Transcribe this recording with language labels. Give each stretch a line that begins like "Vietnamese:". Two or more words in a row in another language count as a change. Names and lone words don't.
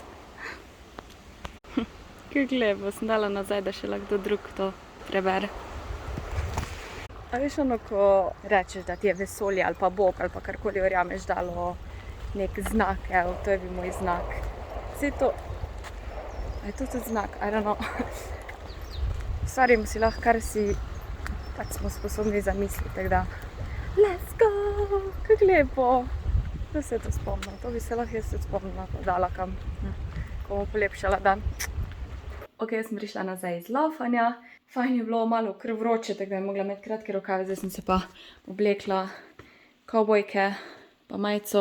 Slovenian: Kako lepo, sem dala nazaj, da še lahko drug to prebere. A veš ono, ko rečeš, da ti je vesolje ali pa Bog ali pa karkoli verjameš dalo nek znak, evo, to je bil moj znak. Vse to, a je to tudi znak?
English: I don't know.
Slovenian: Ustvarimo si lahko, kar si pač smo sposobni zamisliti, tako da
English: let's go,
Slovenian: kako lepo. Da se to spomnila, to bi se lahko jaz tudi spomnila, pa dala kam, ko bom polepšala dan. Ok, jaz sem prišla nazaj iz laufanja, fajn je bilo, malo kar vroče, tako da je mogla imeti kratke rokave, zdaj sem se pa oblekla kavbojke, pa majico.